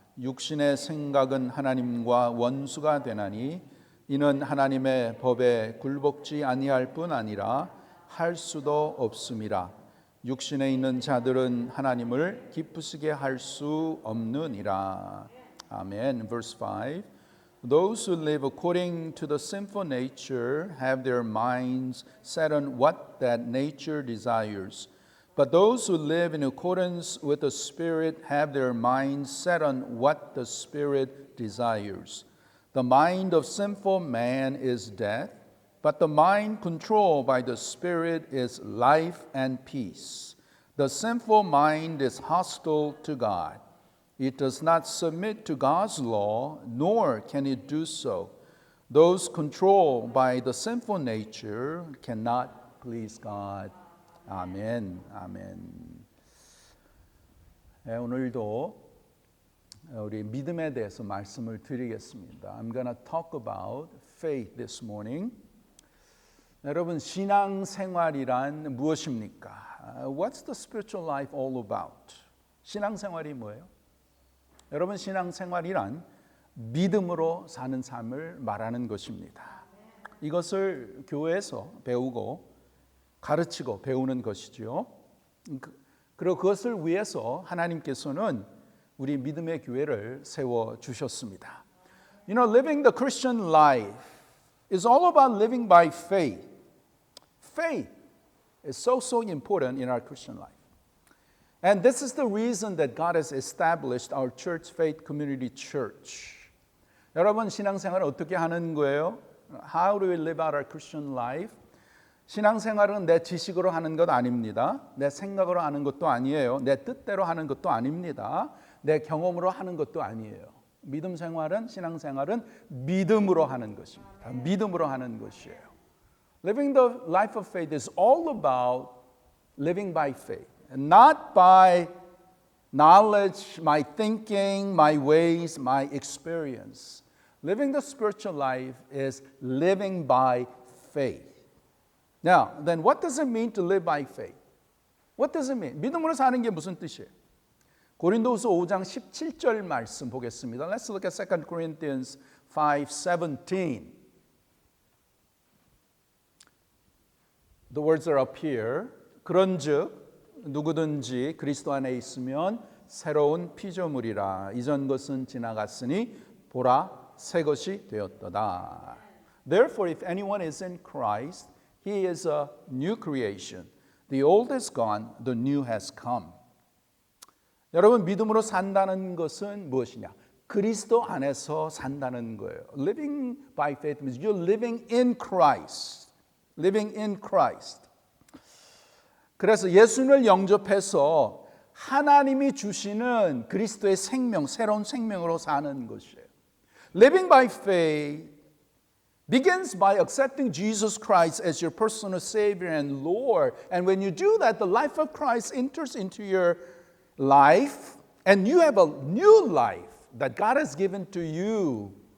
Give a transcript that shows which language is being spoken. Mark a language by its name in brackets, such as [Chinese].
[Korean] 육신의 생각은 하나님과 원수가 되나니 이는 하나님의 법에 굴복지 아니할 뿐 아니라 할 수도 없음이라. 육신에 있는 자들은 하나님을 기쁘시게 할 수 없느니라. [English] 아멘. Verse 5. Those who live according to the sinful nature have their minds set on what that nature desires. But those who live in accordance with the Spirit have their minds set on what the Spirit desires. The mind of sinful man is death, but the mind controlled by the Spirit is life and peace. The sinful mind is hostile to God. It does not submit to God's law, nor can it do so. Those controlled by the sinful nature cannot please God. [Korean] 아멘. 아멘. 오늘도 우리 믿음에 대해서 말씀을 드리겠습니다. [English] I'm going to talk about faith this morning. [Korean] 여러분, 신앙생활이란 무엇입니까? [English] What's the spiritual life all about? [Korean] 신앙생활이 뭐예요? 여러분, 신앙생활이란 믿음으로 사는 삶을 말하는 것입니다. 이것을 교회에서 배우고 가르치고 배우는 것이죠. 그리고 그것을 위해서 하나님께서는 우리 믿음의 교회를 세워 주셨습니다. [English] You know, living the Christian life is all about living by faith. Faith is so important in our Christian life. And this is the reason that God has established our church, Faith Community Church. [Korean] 여러분, 신앙생활을 어떻게 하는 거예요? [English] How do we live out our Christian life? [Korean] 신앙생활은 내 지식으로 하는 것 아닙니다. 내 생각으로 하는 것도 아니에요. 내 뜻대로 하는 것도 아닙니다. 내 경험으로 하는 것도 아니에요. 믿음 생활은, 신앙생활은 믿음으로 하는 것입니다. 믿음으로 하는 것이에요. [English] Living the life of faith is all about living by faith. Not by knowledge, my thinking, my ways, my experience. Living the spiritual life is living by faith. Now, then what does it mean to live by faith? What does it mean? [Korean] 믿음으로 사는 게 무슨 뜻이에요? 고린도후서 5장 17절 말씀 보겠습니다. [English] Let's look at 2 Corinthians 5:17. The words are up here. [Korean] 그런즉 누구든지 그리스도 안에 있으면 새로운 피조물이라. 이전 것은 지나갔으니 보라 새 것이 되었도다. [English] Therefore, if anyone is in Christ, he is a new creation. The old is gone, the new has come. [Korean] 여러분, 믿음으로 산다는 것은 무엇이냐? 그리스도 안에서 산다는 거예요. [English] Living by faith means you're living in Christ. Living in Christ. [Korean] 그래서 예수님을 영접해서 하나님이 주시는 그리스도의 생명, 새로운 생명으로 사는 것이에요. [English] Living by faith begins by accepting Jesus Christ as your personal Savior and Lord. And when you do that, the life of Christ enters into your life, and you have a new life that God has given to you.